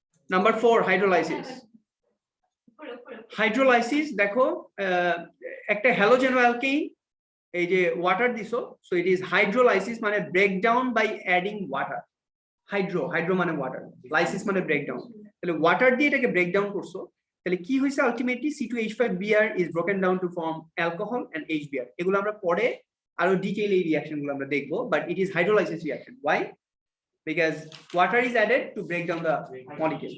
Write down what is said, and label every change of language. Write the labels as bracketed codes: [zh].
[bn] Number 4 hydrolysis. Hydrolysis দেখো, একটা halogen অ্যালকেইন, এই যে ওয়াটার দিছো, [en] so it is hydrolysis, [bn] মানে [en] Breakdown by adding water. [bn] Hydro মানে ওয়াটার, লাইসিস মানে ব্রেকডাউন। তাহলে ওয়াটার দিয়ে এটাকে ব্রেকডাউন করছো, তাহলে কি হয়েছে? [en] Ultimately C2H5Br is broken down to form alcohol and HBr. [bn] এগুলো আমরা পরে আরো ডিটেইল এই রিঅ্যাকশন গুলো আমরা দেখবো, [en] But it is hydrolysis reaction. Why? Because water is added to break down the molecule.